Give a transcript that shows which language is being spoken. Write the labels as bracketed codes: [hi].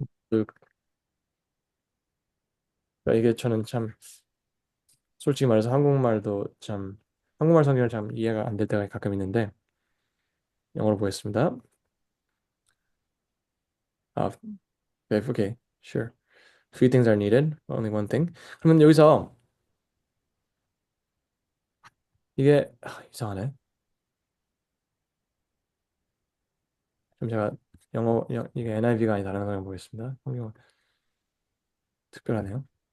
[ko] 그- 이게 저는 참 솔직히 말해서 한국말도 참 한국말 성경을 참 이해가 안 될 때가 가끔 있는데 영어로 보겠습니다. 아, 네, [en] okay, sure. Few things are needed, only one thing. [ko] 그러면 여기서 이게 이상하네. 좀 제가 이게 NIV가 아니 다른 성경 보겠습니다. 성경 특별하네요.